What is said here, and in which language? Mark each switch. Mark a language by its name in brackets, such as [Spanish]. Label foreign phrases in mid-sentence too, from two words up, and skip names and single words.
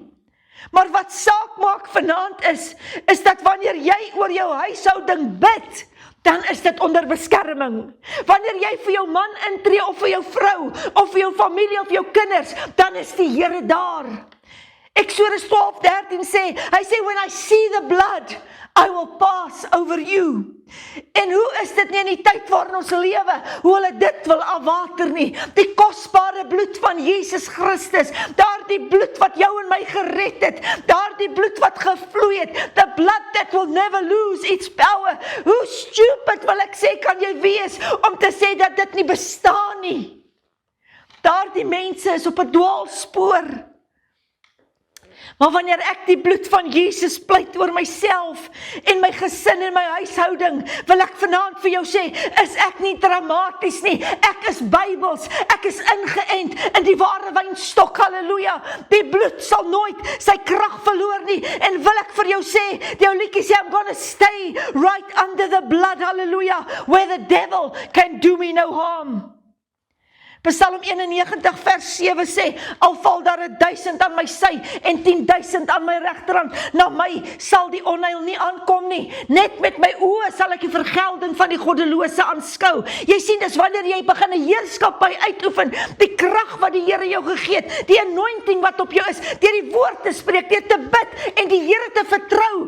[Afrikaans] Maar wat saak maak vanaand is dat wanneer jy oor jou huishouding bid, dan is dit onder beskerming. Wanneer jy vir jou man intree, of vir jou vrou, of vir jou familie, of jou kinders, dan is die Here daar. Eksodus 12:13 sê, hy sê, [English] when I see the blood, I will pass over you. [Afrikaans] En hoe is dit nie in die tyd waarin ons lewe, hoe hulle dit wil afwater nie, die kosbare bloed van Jesus Christus, daardie bloed wat jou en my gered het, daardie bloed wat gevloei het, [English] the blood that will never lose its power. [Afrikaans] Hoe stupid wil ek sê kan jy wees, om te sê dat dit nie bestaan nie. Daardie mense is op 'n dwaalspoor. Maar wanneer ek die bloed van Jesus pleit oor myself en my gesin en my huishouding, wil ek vanaand vir jou sê, is ek nie dramaties nie, ek is Bybels, ek is ingeënt in die ware wynstok, halleluja, die bloed sal nooit sy krag verloor nie, en wil ek vir jou sê, die ou liedjie sê, [English] I'm gonna stay right under the blood, halleluja, where the devil can do me no harm. [Afrikaans] Psalm 91 vers 7 sê, al val daar 1000 aan my sy en 10.000 aan my regterhand, na my sal die onheil nie aankom nie. Net met my oë sal ek die vergelding van die goddelose aanskou. Jy sien, dis wanneer jy begin 'n heerskappy uitoefen, die krag wat die Here jou gegee het, die anointing wat op jou is, deur die woord te spreek, deur te bid en die Here te vertrou.